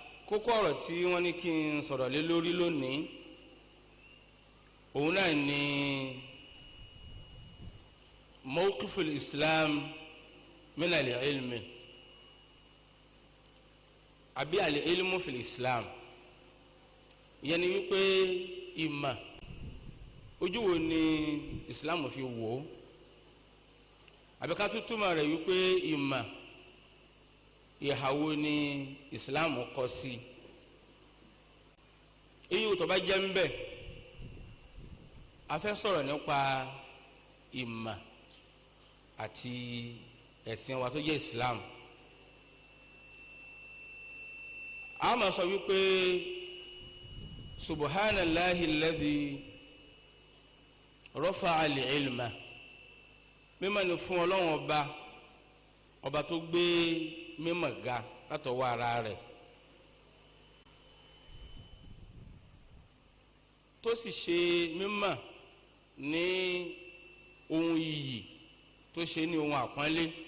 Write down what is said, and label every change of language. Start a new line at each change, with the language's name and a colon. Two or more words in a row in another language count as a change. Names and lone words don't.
Yoruba: kókó ọ̀rọ̀ tí wọ́n ní kí n sọ̀rọ̀ lé lórí lónìí òun náà ni
Arabic: موقف الإسلام من العلم
Yoruba: àbí
Arabic: العلم في الإسلام.
Yoruba: ìyẹn ni wípé ìmọ̀ ojú wo ni islam fi wò ó, àbí ká tún túmọ̀ rẹ̀ wípé ìmọ̀ ìhà wo ni islam kọ sí. èyí tó bá jẹ́ ń bẹ̀ a fẹ́ sọ̀rọ̀ nípa ìmọ̀ àti ẹ̀sìn wa tó jẹ́ islam. a máa sọ wípé
Arabic: سبحان الله الذي رفع العلم,
Yoruba: mímọ́ ni fún Ọlọ́run ọba tó gbé mímọ́ ga látọwọ́ ara rẹ̀, tó sì ṣe mímọ́ ní ohun iyì, tó ṣe ní ohun àpọ́nlé.